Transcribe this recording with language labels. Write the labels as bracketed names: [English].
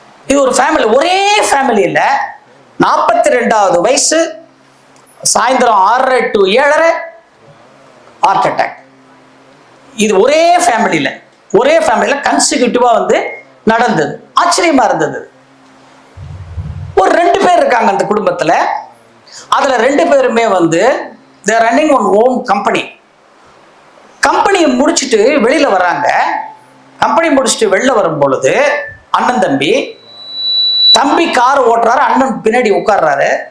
[Tamil] இது ஒரு ஃபேமிலி, ஒரே ஃபேமிலியில 42வது வயசு, சாயந்தரம் 6:30 to 7:30 ஹார்ட் அட்டாக். இது ஒரே ஃபேமிலியில கன்சிக்யூட்டிவா நடந்தது. ஆச்சரியமா இருந்தது. ஒரு 2 பேர் இருக்காங்க அந்த குடும்பத்துல. அதுல 2 பேருமே [English] they are running on own company. [Tamil] கம்பெனியை முடிச்சுட்டு வெளியில வர்றாங்க. கம்பெனி முடிச்சுட்டு வெளில வரும் பொழுது அண்ணன் தம்பி கார் ஓட்டுறாரு, அண்ணன் பின்னாடி உட்கார்றாரு.